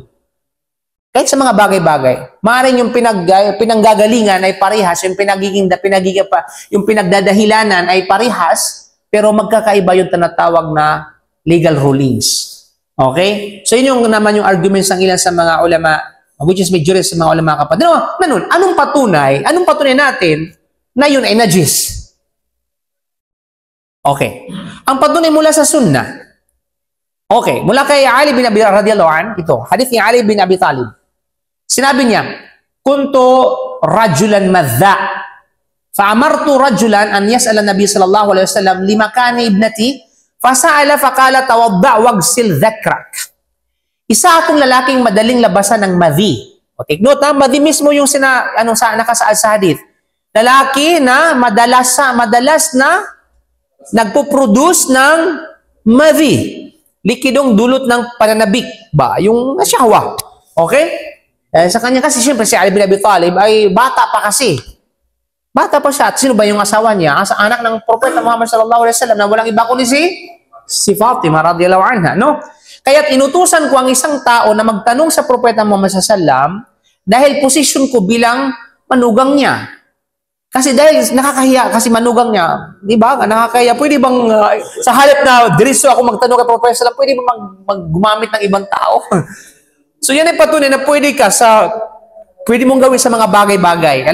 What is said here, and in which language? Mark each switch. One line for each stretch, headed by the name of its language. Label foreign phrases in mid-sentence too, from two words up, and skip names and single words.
Filipino: Kahit sa mga bagay-bagay. Maaring yung pinanggagalingan ay parehas, yung pinagdadahilanan ay parehas, pero magkakaiba yung tinatawag na
English: legal rulings.
Filipino: Okay? So yun naman yung arguments ng ilan sa mga ulama,
English: which is majority
Filipino: sa mga ulama kapatid. Anong patunay natin na yun ay najis? Okay. Ang patunay mula sa sunnah. Okay. Mula kay Ali bin Abi
Arabic: رضي الله عن,
Filipino: ito. Hadith ni Ali bin Abi Talib. Sinabi niya,
Arabic: كنت رجلا مذاء. فأمرت رجلا أن يسأل النبي صلى الله عليه وسلم لمكان ابنتي. فسأل فقال توضأ واغسل ذكرك.
Filipino: Isa akong lalaking madaling labasan ng madhi. Okay. Note ha, madhi mismo yung nakasaad sa hadith. Lalaki na madalas na nagpo-produce ng madhi. Likidong dulot ng pananabik ba? Yung shahwa. Okay? Sa kanya kasi, siyempre, si Ali bin Abi Talib ay bata pa kasi. Bata pa siya. At sino ba yung asawa niya? Anak ng Propeta Muhammad
Arabic: صلى الله عليه وسلم
Filipino: na walang iba kundi si Fatima
Arabic: رضي الله عنها.
Filipino: No? Kaya't inutusan ko ang isang tao na magtanong sa Propeta Muhammad
Arabic: صلى الله عليه وسلم
Filipino: dahil posisyon ko bilang manugang niya. Kasi dahil nakakahiya, kasi manugang niya, di ba? Nakakahiya. Pwede bang, sa halip na diretso ako magtanong kay Professor, pwede ba gumamit ng ibang tao? So yan ay patunay na pwede mong gawin sa mga bagay-bagay.